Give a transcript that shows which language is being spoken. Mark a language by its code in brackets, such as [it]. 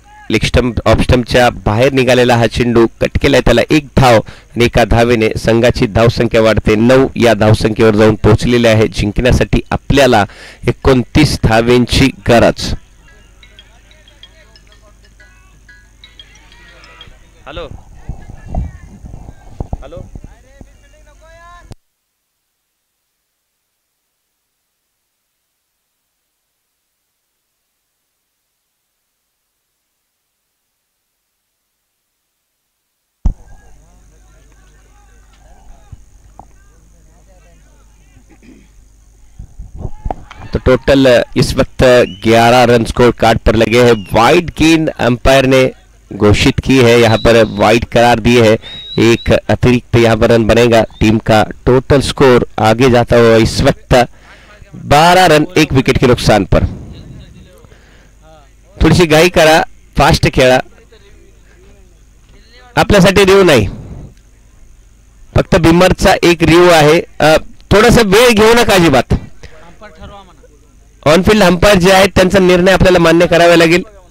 [mr] Leg stump of स्टंपच्या बाहेर निघालेला हा चेंडू कट केलाय, त्याला 1 धाव आणि 1 धावेने संघाची धावसंख्या वाढते. 9 या धावसंख्येवर जाऊन पोहोचलेले आहे. जिंकण्यासाठी आपल्याला 29 धावेंची गरज. [hi] हॅलो हॅलो तो टोटल इस वक्त 11 रन स्कोर कार्ड पर लगे हैं. वाइड गेंद अंपायर ने घोषित की है, यहाँ पर वाइड करार दिए है. एक अतिरिक्त यहाँ पर रन बनेगा. टीम का टोटल स्कोर आगे जाता हुआ इस वक्त 12 रन 1 विकेट के नुकसान पर. [mr] थोडीशी घाई करा, फास्ट खेळा. आपल्यासाठी रिव्ह नाही, फक्त बिमरचा एक रिव्ह आहे. थोडासा वेळ घेऊ नका अजिबात. ऑनफिल्ड अंपायर जे आहेत त्यांचा निर्णय आपल्याला मान्य करावा लागेल.